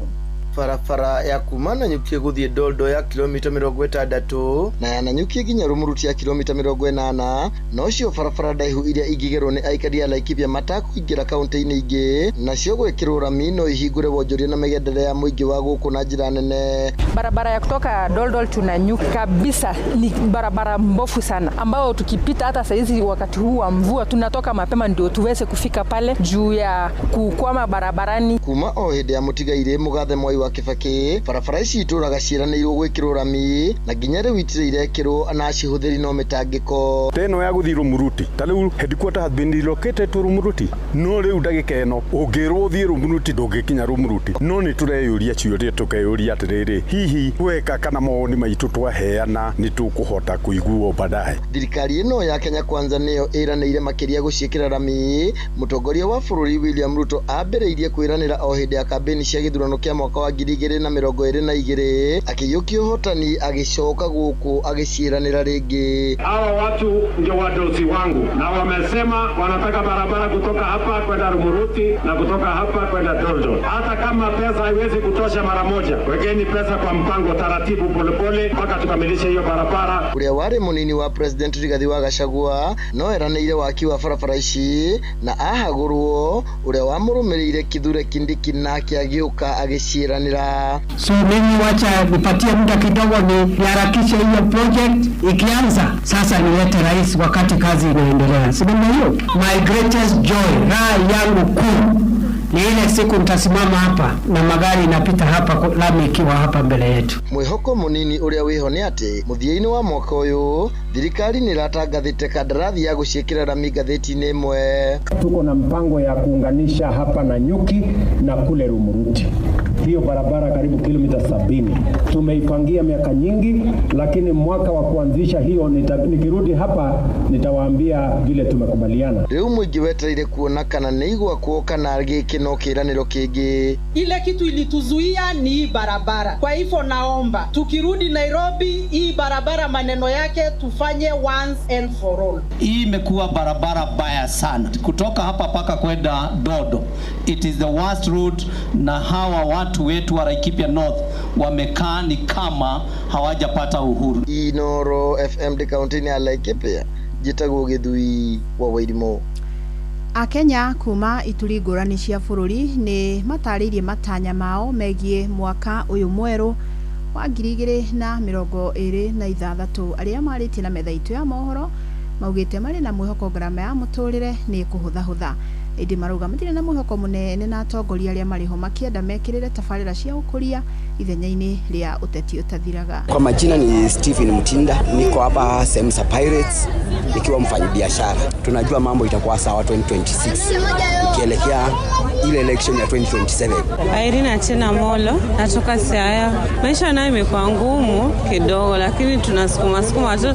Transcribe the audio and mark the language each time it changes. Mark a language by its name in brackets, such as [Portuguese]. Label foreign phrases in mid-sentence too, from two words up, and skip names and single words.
[Kikuyu] Barabara ya kuma Nanyuki gũthiĩ Doldo ya kilomita 60 na ya Nanyuki nginya Rumuruti ya kilomita 80 nocio barabara ndaihu iria ingĩgerwo nĩ aikari a Laikipia matakũingĩra kaunti-inĩ ingĩ nacio gwĩkĩrwo rami no ihingũre wonjoria na mĩgendere ya mũingĩ wa gũkũ na njĩra nene. [Swahili] Barabara ya kutoka Doldol to Nanyuki kabisa ni barabara mbovu sana ambao tukipita hata saizi wakati huu wa mvua tunatoka mapema ndio tuweze kufika pale juu ya kukwama barabarani. [Kikuyu] Kuma o hĩndĩ ya mũtigaire Mũgathe Mwai wa Kibaki barabara ici itũraga ciĩranĩirwo gwĩkĩrwo rami na nginya rĩu itirĩ irekĩrwo na cihũthĩri no mĩtangĩko. Teno ya gũthiĩ Rumuruti ta rĩu [English] headquarter has been relocated to Rumuruti [Kikuyu] no rĩu ndagĩka ĩno ũngĩrwo thiĩ Rumuruti ndũngĩkinya Rumuruti no nĩ tũreyũria ciũria tũkeyũria atĩrĩrĩ hihi weka kana mawoni maitũ twaheana nĩ tũkũhota kũiguo baadaye. Thirikari ĩno ya Kenya Kwanza nĩyo ĩranĩire makĩria gũciĩkĩra rami. Mũtongoria wa bũrũri William Ruto ambĩrĩirie kwĩranĩra o hĩndĩ ya kambĩini cia gĩthurano kĩa mwaka wa 2022 akiyukia hotani agicoka gũkũ agĩciĩranĩra rĩngĩ. [Swahili] Hawa watu ndio wadosi wangu na wamesema wanataka barabara kutoka hapa kwenda Rumuruti na kutoka hapa kwenda Doldo. Hata kama pesa haiwezi kutosha mara moja, wekeni pesa kwa mpango taratibu polepole mpaka tukamilishe hiyo barabara. [Kikuyu] Ũrĩa warĩ mũnini wa President Rigathi wa Gachagua no eranĩire waki wa barabara ici na ahagũrwo ũrĩa wamũrũmĩrĩire Kithure Kindiki nake agĩũka agĩciĩranĩra kwiranira. [Swahili] So mimi wacha nipatie muda kidogo niharakishe hiyo project, ikianza sasa nilete rais wakati kazi inaendelea. Sema hiyo [English] my greatest joy, [Swahili] raha yangu kuu ni ile siku nitasimama hapa na magari inapita hapa, lami ikiwa hapa mbele yetu. [Kikuyu] Mwihoko munini uria wiho ni ati muthiaini wa mwaka uyu thirikari ni ratangathite kandarathi ya guciikira rami ngatheti-ini imwe. [Swahili] Tuko na mpango ya kuunganisha hapa na Nyuki na kule Rumuruti. Hiyo barabara karibu kilomita 70. Tumeipangia miaka nyingi, lakini mwaka wa kuanzisha hiyo nikirudi hapa nitawaambia vile tumekubaliana. [Kikuyu] Riu mwingi wetereire kuona kana neigwa kuoka na gikino kiraniro kingi. [Swahili] Ile kitu ilituzuia ni hii barabara. Kwa hivyo naomba tukirudi Nairobi hii barabara maneno yake tufanye [English] once and for all. [Swahili] Hii imekuwa barabara baya sana. Kutoka hapa paka kwenda Dodo. [English] It is the worst route, [Swahili] na hawa watu wetu wa Laikipia North wamekaa ni kama hawajapata uhuru. [Kikuyu] Inoro FM de county ya Laikipia jitagwo Githui wa Wairimo. Akenya kuma ituri ngurani cia bururi ni mataririe matanya mao megie mwaka uyu mweru wa 2026 aria maritie na metha itu ya mohoro maugite mari na mwihoko grama ya muturire ni kuhutha indi maruga matire na mwihoko munene na atongoria aria mariho makienda mekirire tabarira cia ukuria ithenya-ini ria uteti utathiraga. [Swahili] Kwa majina ni Stephen Mutinda, niko hapa Semsa Pirates nikiwa mfanyabiashara. Tunajua mambo itakuwa sawa 2026 ikielekea ile election ya 2027. Irina Chena Molo, natoka Siaya. Maisha nayo imekuwa ngumu kidogo, lakini tunasukuma tu.